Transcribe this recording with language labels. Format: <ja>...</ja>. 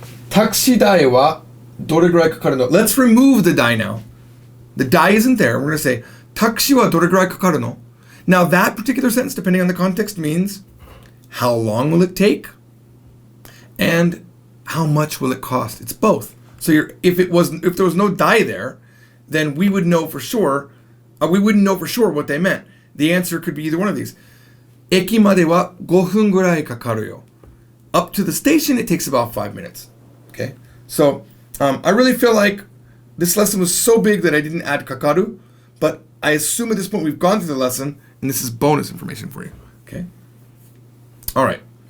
<ja>タクシー代はどれぐらいかかるの?</ja> <en>Let's remove the die now. The die isn't there. We're going to say</en> <ja>タクシーはどれぐらいかかるの?</ja> <en>Now that particular sentence, depending on the context, means how long will it take and how much will it cost? It's both. So if there was no die there, then we would know for sure. We wouldn't know for sure what they meant. The answer could be either one of these.</en> <ja>駅までは5分ぐらいかかるよ.</ja> <en>Up to the station, it takes about 5 minutes. Okay? So, I really feel like this lesson was so big that I didn't add kakaru, but I assume at this point we've gone through the lesson, and this is bonus information for you. Okay? All right.</en>